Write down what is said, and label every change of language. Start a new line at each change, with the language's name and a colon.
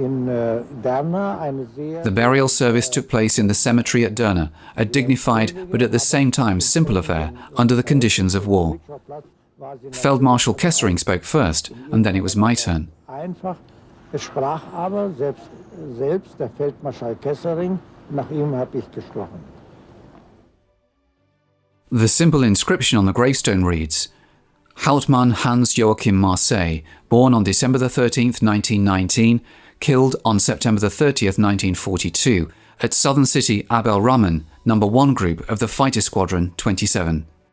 English: The burial service took place in the cemetery at Derna, a dignified but at the same time simple affair under the conditions of war. Feldmarschall Kessering spoke first, and then it was my turn.
German: Es sprach aber selbst der Feldmarschall Kessering, nach ihm habe ich gesprochen.
English: The simple inscription on the gravestone reads, Hauptmann Hans-Joachim Marseille, born on December 13, 1919, killed on September 30, 1942, at southern city Abel Raman, No. 1 Group of the Fighter Squadron 27.